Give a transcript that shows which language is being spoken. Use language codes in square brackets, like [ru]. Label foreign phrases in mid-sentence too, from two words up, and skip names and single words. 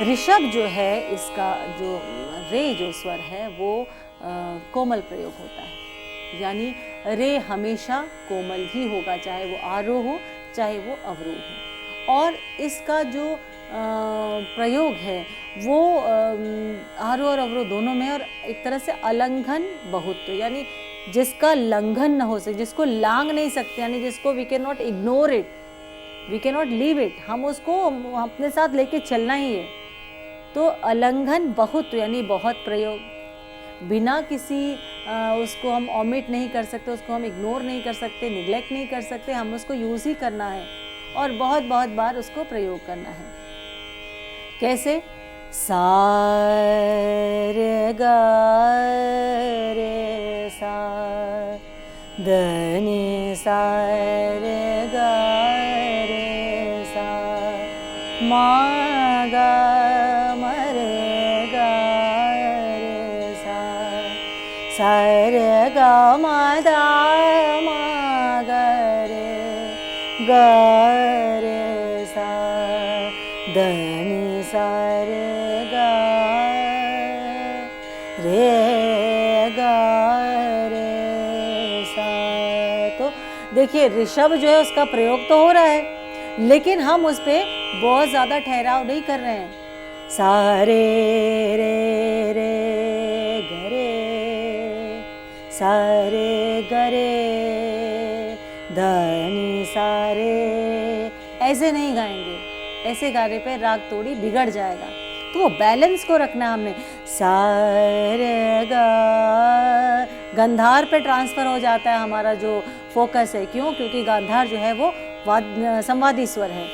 [hi] ऋषभ जो है, इसका जो रे जो स्वर है वो कोमल प्रयोग होता है, यानी रे हमेशा कोमल ही होगा, चाहे वो आरोह हो चाहे वो अवरोह हो। और इसका जो प्रयोग है वो आरोह और अवरोह दोनों में, और एक तरह से अलंघन बहुत्व, यानी जिसका लंघन न हो सके, जिसको लांग नहीं सकते, यानी जिसको [en] we cannot ignore it, we cannot leave it, [hi] हम उसको अपने साथ लेके चलना ही है। तो अलंघन बहुत, यानी बहुत प्रयोग, बिना किसी उसको हम ओमिट नहीं कर सकते, उसको हम इग्नोर नहीं कर सकते, निग्लेक्ट नहीं कर सकते, हम उसको यूज ही करना है और बहुत बहुत बार उसको प्रयोग करना है। कैसे? सा रे गा रे सा, द नि सा रे गा रे सा, मा गा म रे गा रे सा, सा रे गा म दा म ग रे गा रे सा, द नि सा रे गा रे सा। तो देखिए ऋषभ जो है उसका प्रयोग तो हो रहा है, लेकिन हम उस पे बहुत ज़्यादा ठहराव नहीं कर रहे हैं। सा रे रे रे गरे, सा रे गरे, ध नि सा रे, ऐसे नहीं गाएंगे। ऐसे गाने पे राग तोड़ी बिगड़ जाएगा। तो वो बैलेंस को रखना हमने। सा रे गा, गांधार पे ट्रांसफर हो जाता है हमारा जो फोकस है। क्यों? क्योंकि गांधार जो है वो संवादी स्वर है।